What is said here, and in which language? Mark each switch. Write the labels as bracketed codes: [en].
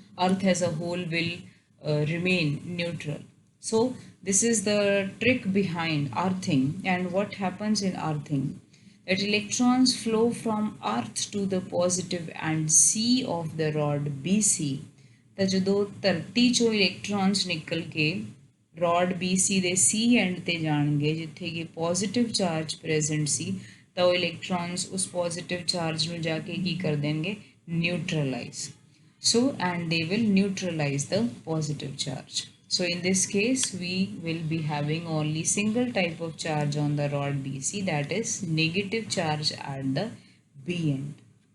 [en] Earth as a whole will remain neutral. So this is the trick behind earthing. And what happens in earthing, that electrons flow from earth to the positive and C of the rod BC. [pa] ਤਾਂ ਜਦੋਂ ਧਰਤੀ ਚੋਂ ਇਲੈਕਟ੍ਰॉन्स ਨਿਕਲ ਕੇ ਰॉड BC ਦੇ C and ਤੇ ਜਾਣਗੇ ਜਿੱਥੇ ਕਿ ਪੋਜ਼ਿਟਿਵ ਚਾਰਜ ਪ੍ਰੈਜ਼ੈਂਟ ਸੀ, ਤਾਂ ਉਹ ਇਲੈਕਟ੍ਰॉन्स ਉਸ ਪੋਜ਼ਿਟਿਵ ਚਾਰਜ ਨੂੰ ਜਾ ਕੇ ਕੀ ਕਰ ਦੇਣਗੇ, neutralise. [en] So and they will neutralize the positive charge. So in this case we will be having only single type of charge on the rod BC, that is negative charge at the B end.